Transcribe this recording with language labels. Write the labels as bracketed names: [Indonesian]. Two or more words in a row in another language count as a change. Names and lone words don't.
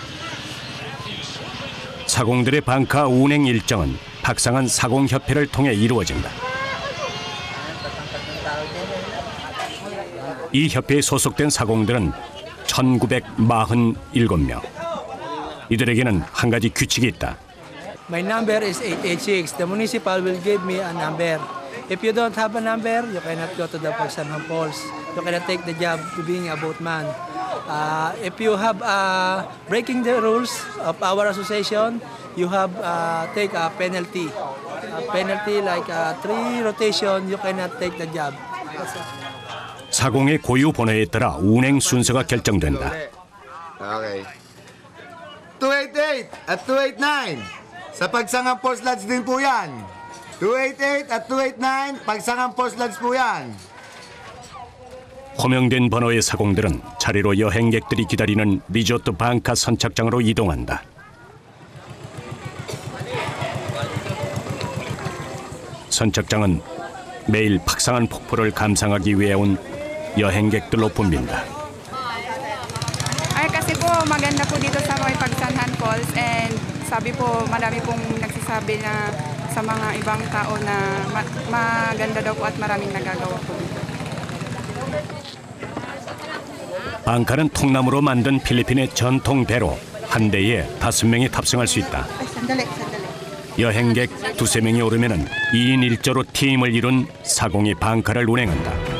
[Korean] 사공들의 방카 운행 일정은 박상한 사공협회를 통해 이루어진다. 이 협회에 소속된 사공들은 1947명. 이들에게는 한 가지 규칙이 있다. [English] My number is 886. The municipal will give me a number. If you don't have a number, you cannot go to the Pagsanhan Falls. You cannot take the job to being a boatman. If you have breaking the rules of our association, you have take a penalty. A penalty like 3 rotation, you cannot take the job. [Korean] 사공의 고유 번호에 따라 운행 순서가 결정된다. [Filipino] Okay. 288 at 289. Sa Pagsanhan Falls Lodge din po yan. 288 at 289, Pagsanhan Falls Lodge po yan. [Korean] 호명된 번호의 사공들은 자리로 여행객들이 기다리는 리조트 방카 선착장으로 이동한다. 선착장은 매일 박상한 폭포를 감상하기 위해 온 여행객들로 붐빈다. [Filipino] Kasi po maganda po dito sa may Pagsanhan Falls and sabi po marami pong nagsasabi na sa mga ibang tao na maganda daw po at maraming nagagawa po dito. [Korean] 방카는 통나무로 만든 필리핀의 전통 배로 한 대에 5명이 탑승할 수 있다. 여행객 2~3명이 오르면 2인 1조로 팀을 이룬 사공이 방카를 운행한다.